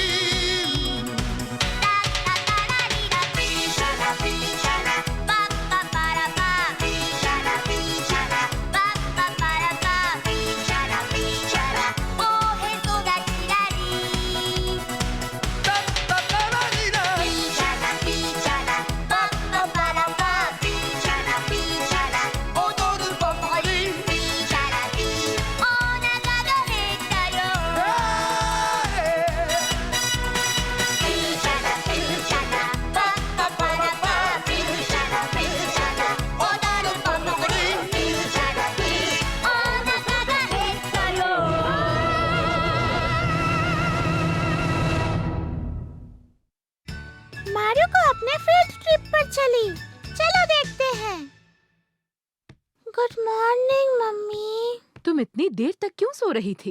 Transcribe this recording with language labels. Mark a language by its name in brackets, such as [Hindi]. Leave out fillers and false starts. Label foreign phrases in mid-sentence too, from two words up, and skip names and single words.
[Japanese] ラッタタラリラピーシャラピーシャラパッパパラパピーシャラピーシャラパッパパラパピーシャラピーシャラおへそがキラリタッタタラリラピーシャラピーシャラパッパパラパピーシャラピーシャラ踊るパパリピーシャラピーお腹が減ったよピーシャラピーシャラパッパパラパピーシャラピーシャラ踊るパパリピーシャラピーお腹が減ったよ [Hindi] मारुको अपने [English] field trip [Hindi] पर चली। चलो देखते हैं। [English] good morning [Hindi] मम्मी। तुम इतनी देर तक क्यों सो रही थी?